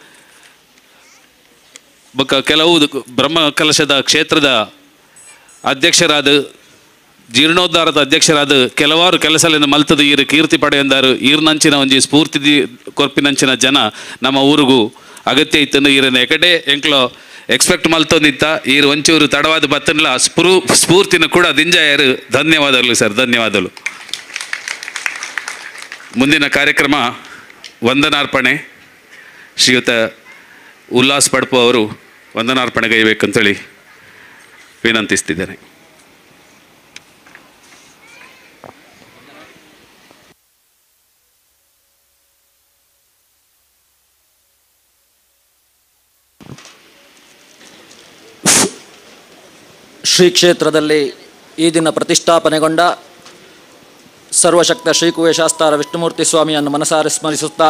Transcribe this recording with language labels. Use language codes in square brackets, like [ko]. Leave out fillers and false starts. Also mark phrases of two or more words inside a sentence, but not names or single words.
[tcy] ಬೊಕ್ಕ ಕೆಲವು ಬ್ರಹ್ಮ ಕಲಶದ ಕ್ಷೇತ್ರದ ಅಧ್ಯಕ್ಷರಾದ ಜೀರ್ಣೋದ್ಧಾರದ ಅಧ್ಯಕ್ಷರಾದ ಕೆಲವಾರು ಕೆಲಸಲಿಂದ ಮಲ್ತದ ಈರು ಕೀರ್ತಿ ಪಡೆಯಂದಾರು ಈರ್ನಂಚಿನ ಒಂಜಿ ಸ್ಫೂರ್ತಿ ಕೊರ್ಪಿನಂಚಿನ ಜನ ನಮ್ಮ ಊರಿಗೂ ಅಗತ್ಯ ಇತ್ತಂದು ಈರನ್ನ ಎಕಡೆ ಎಂಕ್ಲೋ ಎಕ್ಸ್ಪೆಕ್ಟ್ ಮಲ್ತೊಂದಿತ್ತ ಈರು ಒಂಚೂರು ತಡವಾದ ಬತ್ತನ್ಲ ಸ್ಫೂರ್ತಿನ ಕೂಡ ದಿಂಜಾಯರು. [kn] ಧನ್ಯವಾದಗಳು ಸರ್, ಧನ್ಯವಾದಗಳು. ಮುಂದಿನ ಕಾರ್ಯಕ್ರಮ ವಂದನಾರ್ಪಣೆ. ಶ್ರೀಯುತ ಉಲ್ಲಾಸ್ ಪಡ್ಪು ಅವರು ವಂದನಾರ್ಪಣೆ ಗೈಬೇಕಂತೇಳಿ ವಿನಂತಿಸ್ತಿದ್ದೇನೆ. ಶ್ರೀ ಕ್ಷೇತ್ರದಲ್ಲಿ ಈ ದಿನ ಪ್ರತಿಷ್ಠಾಪನೆಗೊಂಡ ಸರ್ವಶಕ್ತ ಶ್ರೀ ಕುವೇಶಾಸ್ತಾರ ವಿಷ್ಣುಮೂರ್ತಿ ಸ್ವಾಮಿಯನ್ನು ಮನಸಾರೆ ಸ್ಮರಿಸುತ್ತಾ